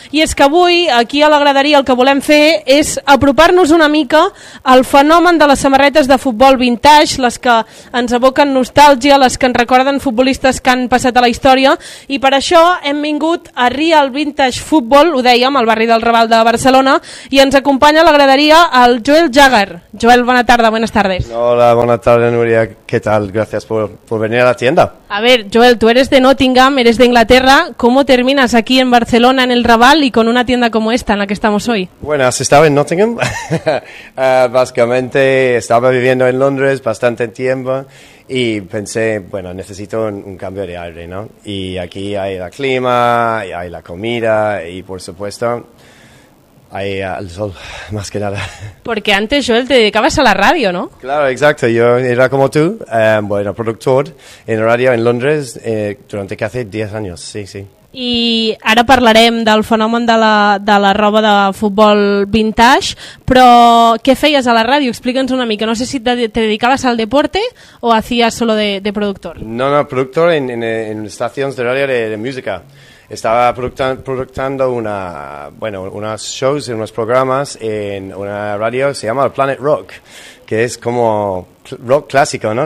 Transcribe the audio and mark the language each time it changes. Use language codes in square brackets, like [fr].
[ca] I és que avui aquí a la graderia el que volem fer és apropar-nos una mica al fenomen de les samarretes de futbol vintage, les que ens aboquen nostàlgia, les que ens recorden futbolistes que han passat a la història, i per això hem vingut a Real Vintage Football, ho dèiem, al barri del Raval de Barcelona, i ens acompanya a la graderia el Joel Jagger. Joel, bona tarda, [es] buenas tardes. [ca] Hola, bona tarda, Núria, què tal? Gràcies per venir a la tienda. [es] A ver, Joel, tu eres de Nottingham, eres de Inglaterra, ¿cómo terminas aquí en Barcelona, en el Raval y con una tienda como esta en la que estamos hoy? Bueno, estaba en Nottingham, básicamente estaba viviendo en Londres bastante tiempo, y pensé, bueno, necesito un cambio de aire, ¿no? Y aquí hay el clima, hay la comida y, por supuesto, hay el sol, más que nada. Porque antes, Joel, te dedicabas a la radio, ¿no? Claro, exacto. Yo era como tú, bueno, productor en radio en Londres durante casi 10 años, sí. [ca] I ara parlarem del fenomen de la roba de futbol vintage, però què feies a la ràdio? Explica'ns una mica, no sé si te dedicaves al [es] deporte o hacías solo de productor. No, productor en estaciones de radio de música. Estaba productando unas shows y unos programas en una radio que se llama Planet Rock, que es como rock clásico, ¿no?